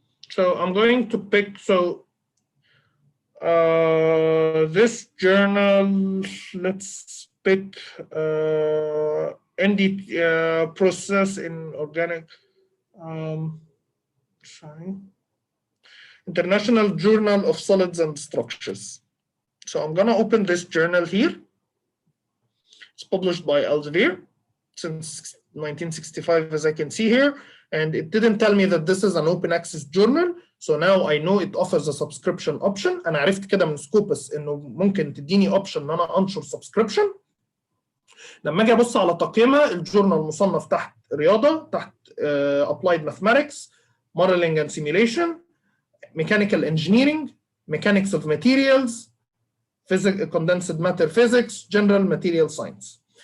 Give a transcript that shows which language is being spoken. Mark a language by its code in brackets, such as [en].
[en] So I'm going to pick, so this journal, let's pick ND process in organic, sorry, International Journal of Solids and Structures. So I'm gonna open this journal here. It's published by Elsevier since 1965, as I can see here. And it didn't tell me that this is an open access journal. So now I know it offers a subscription option. [ar] أنا عرفت كده من سكوبس إنه ممكن تديني option إن أنا أنشر subscription. لما أجي أبص على تقييمها، الجورنال مصنف تحت رياضة، تحت [en] applied mathematics, modeling and simulation, mechanical engineering, mechanics of materials, condensed matter physics, general material science.